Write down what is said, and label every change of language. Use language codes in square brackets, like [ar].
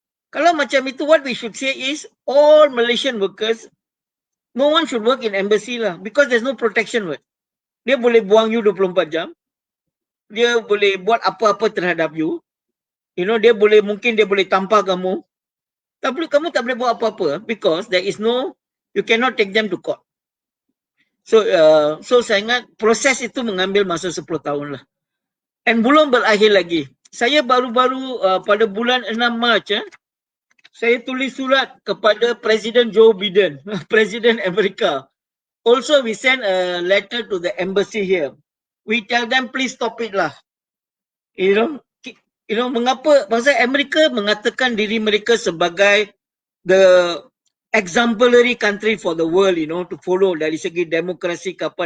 [ms] Kalau macam itu, [en] what we should say is all Malaysian workers, no one should work in embassy lah because there's no protection. [ms] Dia boleh buang you 24 jam. Dia boleh buat apa-apa terhadap you. Mungkin dia boleh tampar kamu. Tapi kamu tak boleh buat apa-apa [en] because there is no, you cannot take them to court. [ms] So saya ingat proses itu mengambil masa 10 tahun lah. And belum berakhir lagi. Saya baru-baru pada bulan 6 Mac, saya tulis surat kepada Presiden Joe Biden, Presiden Amerika. [en] Also, we send a letter to the embassy here. We tell them, please stop it lah. [ms] Mengapa? Pasal Amerika mengatakan diri mereka sebagai [en] the exemplary country for the world, to follow [ms] dari segi demokrasi ke apa.